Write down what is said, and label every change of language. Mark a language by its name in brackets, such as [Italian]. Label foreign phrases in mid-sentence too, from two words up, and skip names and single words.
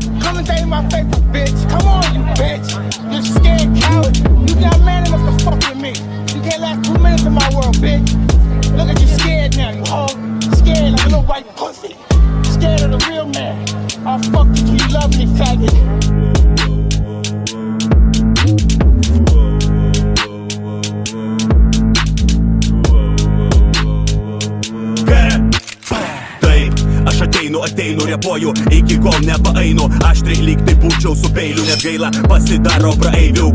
[English] Come and date my faithful bitch. Come on, you bitch. You scared coward. You not man enough to fuck with me. You can't last 2 minutes in my world, bitch. Look at you scared now, you hoe. Scared like a little white pussy. Scared of the real man. I'll fuck you till you love me, faggot. [Lithuanian] Ateinu, repuoju, iki kol nepaeinu. Aštri lyg tai būčiau su peiliu, net gaila pasidaro praeivių.